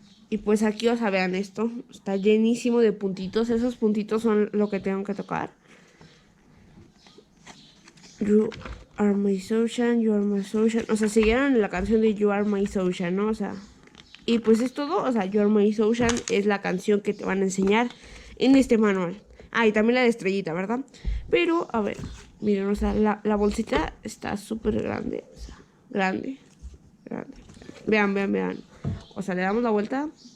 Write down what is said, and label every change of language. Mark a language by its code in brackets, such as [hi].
[es] Y pues aquí, o sea, vean esto. Está llenísimo de puntitos. Esos puntitos son lo que tengo que tocar. [en] You are my sunshine, you are my sunshine. [es] O sea, siguieron la canción de You are my sunshine, ¿no? O sea. Y pues es todo. O sea, You are my sunshine es la canción que te van a enseñar en este manual. Ah, y también la de estrellita, ¿verdad? Pero, a ver. Miren, o sea, la bolsita está súper grande. O sea, grande. Grande. Vean, vean, vean. O sea, le damos la vuelta.